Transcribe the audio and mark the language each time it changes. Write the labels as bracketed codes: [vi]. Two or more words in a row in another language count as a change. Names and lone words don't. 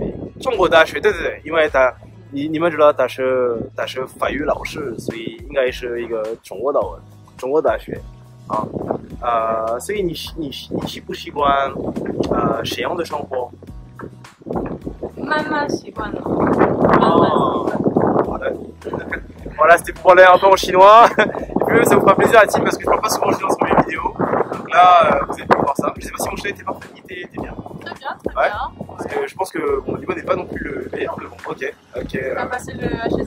[zh] 中国大学，对，因为你们知道他是法语老师，所以应该是一个中国大学啊。所以你习不习惯沈阳的生活？慢慢习惯了。 [fr] 好的。Voilà, c'était pour parler un peu en chinois. Et puis ça vous fera plaisir à Tim parce que je parle pas souvent chinois sur mes vidéos. Donc là, vous avez pu voir ça. Je sais pas si mon chinois était parfait, il était bien. Très bien. Parce que je pense que mon niveau n'est pas non plus le meilleur. Bon, ok. T'as passé le HSK?